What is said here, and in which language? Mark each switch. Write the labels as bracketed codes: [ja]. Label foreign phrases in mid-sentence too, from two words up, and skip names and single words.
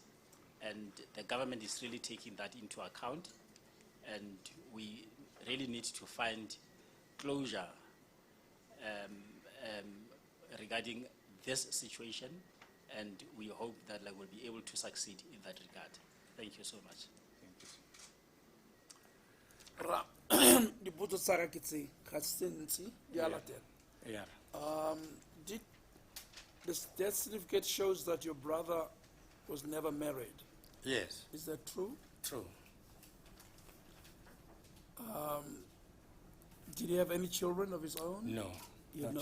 [en] And the government is really taking that into account, and we really need to find closure regarding this situation, and we hope that we'll be able to succeed in that regard. Thank you so much. [tn] Ra, dipotso tsa ka ke tse, ga se ntsi, di a latela. [en] Yeah. Did this death certificate shows that your brother was never married? Yes, Is that true? true. Did he have any children of his own? No. He had